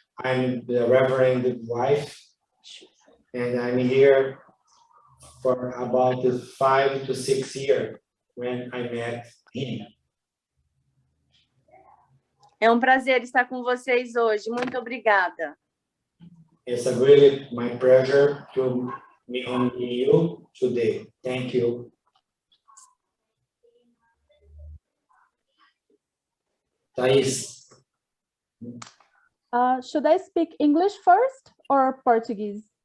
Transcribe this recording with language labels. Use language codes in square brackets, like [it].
[en] I'm the Reverend wife, and I'm here for about 5 to 6 years when I met him. [pt] É um prazer estar com vocês hoje. Muito obrigada. [en] It's a really my pleasure to meet you today. Thank you. Thais. Should I speak English first or Portuguese?